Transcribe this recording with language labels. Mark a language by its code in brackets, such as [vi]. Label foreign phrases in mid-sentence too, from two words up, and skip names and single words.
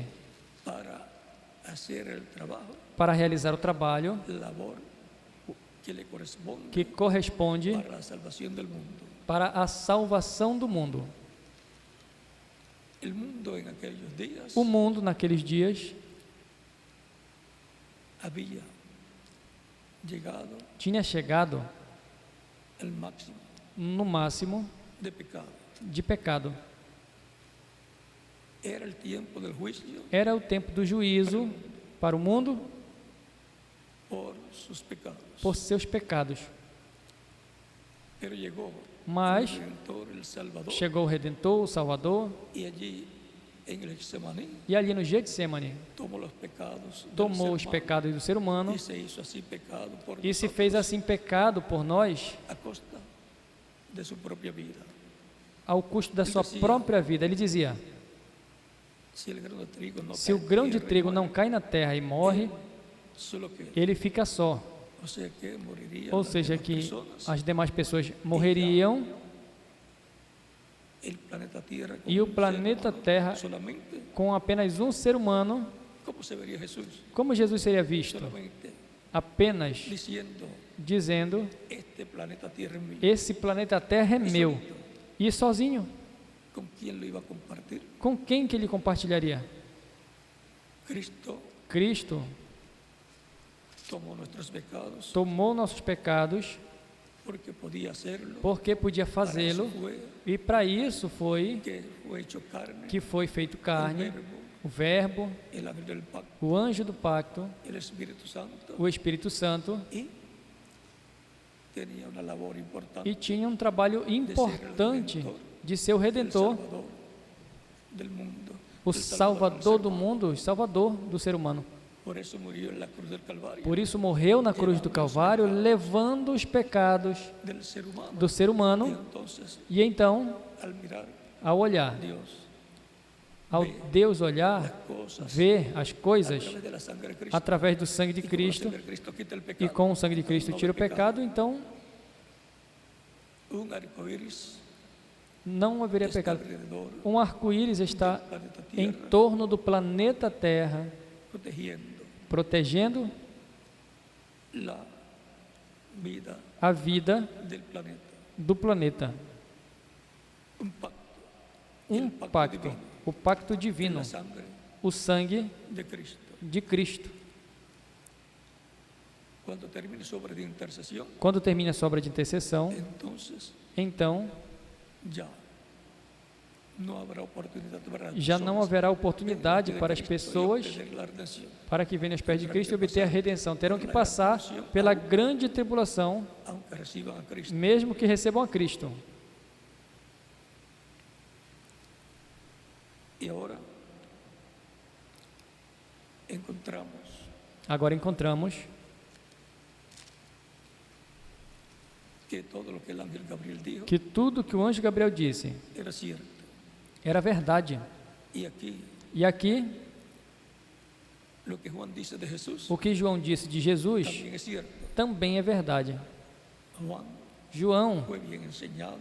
[es] para hacer el trabajo, [pt] para realizar o trabalho [es] labor que le corresponde [pt] que corresponde [es] para la salvación del mundo. [pt] para a salvação do mundo. [es] El mundo en aquellos días [pt] O mundo naqueles dias [es] había llegado [pt] tinha chegado [es] al máximo [pt] no máximo [es] de pecado. [pt] de pecado. [es] Era el tiempo del juicio [pt] Era o tempo do juízo para o mundo [es] por sus pecados. [pt] por seus pecados. [es] Pero llegó [pt] Mas [es] el Redentor, el Salvador, [pt] chegou o Redentor, o Salvador, [es] y allí en el Getsemaní [pt] e ali no Getsemane [es] tomó los pecados del [pt] tomou [es] ser [pt] os [es] humano [pt] pecados do ser humano [es] y se hizo así pecado por [pt] e se [es] nosotros [pt] fez assim pecado por nós [es] a costa de su propia vida. [pt] ao custo da sua própria vida. Ele dizia, [es] Si el grano de trigo no [pt] se o [es] cae en [pt] grão de [es] tierra y [pt] trigo [es] muere, [pt] não cai na terra e morre, [es] solo que, [pt] ele fica só. [es] o sea que morirían [pt] Ou [es] las [pt] seja, [es] demás [pt] que [es] personas, [pt] as demais pessoas morreriam [es] el planeta Tierra con [pt] e o [es] un ser [pt] planeta [es] humano [pt] Terra [es] solamente. [pt] com apenas um ser humano. [es] ¿Cómo se vería Jesús? [pt] Como Jesus seria visto? [es] Solamente [pt] Apenas [es] diciendo, [pt] dizendo, [es] este planeta Tierra es mío. [pt] esse planeta Terra é meu. E sozinho, [es] ¿Con quién lo iba a compartir? [pt] com quem que ele compartilharia? [es] Cristo Tomó nuestros pecados [pt] tomou nossos pecados [es] porque podía hacerlo. [pt] porque podia [es] Para eso [pt] fazê-lo, [es] fue [pt] e para isso foi [es] que fue hecho carne, [pt] que foi feito [es] el [pt] carne, [es] Verbo [pt] o Verbo, [es] el ángel del pacto, [pt] o anjo do pacto, [es] el Espíritu Santo, [pt] o Espírito Santo, [es] y tenía una labor importante [pt] e tinha um trabalho importante de ser o Redentor, [es] Salvador del mundo, [pt] o [es] el [pt] Salvador do [es] del ser humano. [pt] mundo, o Salvador do ser humano. [es] Por eso murió en la cruz del Calvario [pt] Por isso morreu na cruz do Calvário, levando os pecados [es] del ser humano. [pt] do ser [es] Y [pt] humano. [es] entonces, [pt] E então, [es] al mirar [pt] ao olhar, [es] Dios, [pt] ao Deus [es] las [pt] olhar, [es] cosas [pt] ver as [es] a [pt] coisas [es] través de la sangre de Cristo, [pt] através do sangue de [es] y con la [pt] Cristo, [es] sangre de Cristo quita el [pt] e [es] pecado, [pt] com o sangue de Cristo [es] no [pt] tira o [es] ve pecado. [pt] pecado, então [es] Un arcoíris [pt] não haveria [es] está [pt] pecado. [es] alrededor [pt] Um arco-íris está [es] del planeta [pt] em [es] Tierra, [pt] torno do planeta Terra, [es] protegiendo [pt] protegendo [es] la vida [pt] a vida [es] del planeta. [pt] do planeta. [es] Un pacto, [pt] Um pacto, o pacto [es] en [pt] divino, [es] la sangre [pt] o sangue [es] de Cristo. [pt] de Cristo. [es] Cuando termine su obra de intercesión, [pt] Quando termina a sua obra de intercessão, [es] entonces [pt] então [es] ya no habrá oportunidad para las [pt] já não [es] personas [pt] haverá oportunidade [es] de [pt] para as [es] Cristo y [pt] pessoas [es] obtener la redención. [pt] para que venham aos pés de Cristo e obter a redenção. Terão que passar pela grande tribulação, [es] Aunque reciban a Cristo. [pt] mesmo que recebam a Cristo. [es] Y ahora encontramos [pt] Agora encontramos [es] que todo lo que el ángel Gabriel dijo [pt] que tudo que o anjo Gabriel disse [es] era cierto. [pt] era verdade. [es] Y aquí [pt] E aqui, [es] lo que Juan dice de Jesús [pt] o que João disse de Jesus [es] también es cierto. [pt] também é verdade. [es] Juan [pt] João [es] fue bien enseñado